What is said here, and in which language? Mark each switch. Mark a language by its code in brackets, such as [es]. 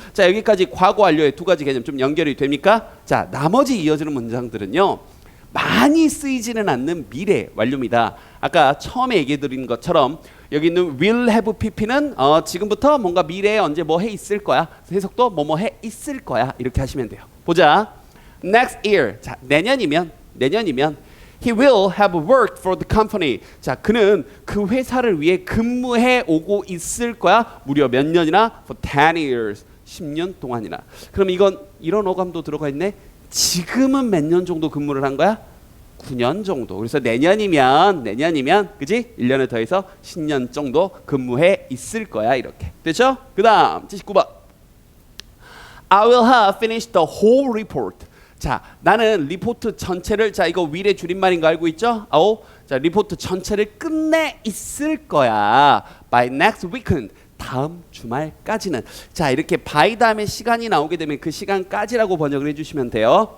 [ko] 자, 여기까지 과거 완료의 두 가지 개념 좀 연결이 됩니까? 자, 나머지 이어지는 문장들은요, 많이 쓰이지는 않는 미래 완료입니다. 아까 처음에 얘기해 드린 것처럼 여기 있는 [en] will have pp [ko] 는 지금부터 뭔가 미래에 언제 뭐 해 있을 거야. 해석도 뭐뭐 해 있을 거야. 이렇게 하시면 돼요. 보자. [en] Next year. [ko] 자, 내년이면 [en] he will have worked for the company. [ko] 자, 그는 그 회사를 위해 근무해 오고 있을 거야. 무려 몇 년이나? [en] For 10 years. [ko] 10년 동안이나. 그럼 이건 이런 어감도 들어가 있네. 지금은 몇 년 정도 근무를 한 거야? 9년 정도. 그래서 내년이면 그지? 1년을 더해서 10년 정도 근무해 있을 거야. 이렇게. 됐죠? 그다음 79번. [en] I will have finished the whole report. [ko] 자, 나는 리포트 전체를, 자, 이거 will의 줄임말인 거 알고 있죠? 자, 리포트 전체를 끝내 있을 거야. [en] By next weekend. [ko] 다음 주말까지는. 자, 이렇게 by 다음에 시간이 나오게 되면 그 시간까지라고 번역을 해주시면 돼요.